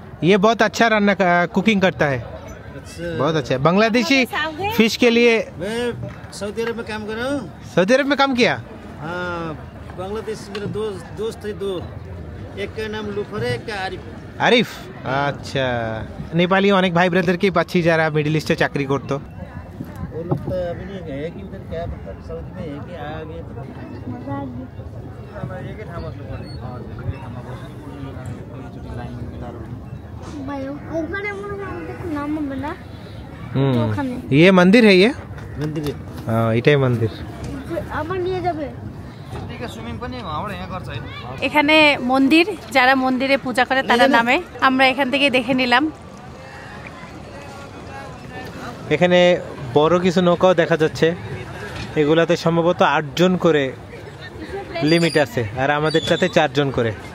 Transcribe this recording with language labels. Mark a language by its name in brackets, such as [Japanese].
[Hindi] ये बहुत अच्छा कुकिंग करता है। अच्छा। बहुत अच्छा है। बांग्लादेशी फिश के लिए। मैं सऊदी अरब में काम कर रहा हूँ। सऊदी अरब में काम किया? हाँ, बांग्लादेश मेरे दोस्त थे 2, एक का नाम लुफर है, एक का आरिफ। [Bangla] আরিফ, আচ্ছা। নেপালি অনেক ভাই ব্রাদারকেই পাচ্ছি যারা মিডল ইস্টে চাকরি করতো। [Hindi] वो लोग तो अभी नहीं गए कि उधर क्या पता सऊदी में है कि आ गए। [Bangla] ভাই ওখানে মনে হয় আমাদের নাম হবে না। ওখানে [Hindi] ये मंदिर है ये? मंदिर है। हाँ, [Bangla] এটাই [Hindi] मंदिर। [Bangla] আবার নিয়ে যাবে। এখানে মন্দির, যারা মন্দিরে পূজা করে তারা নামে। আমরা এখান থেকে দেখে নিলাম। এখানে বড় কিছু নৌকাও দেখা যাচ্ছে। এগুলাতে সম্ভবত 8 জন করে লিমিট আছে, আর আমাদেরটাতে 4 জন করে।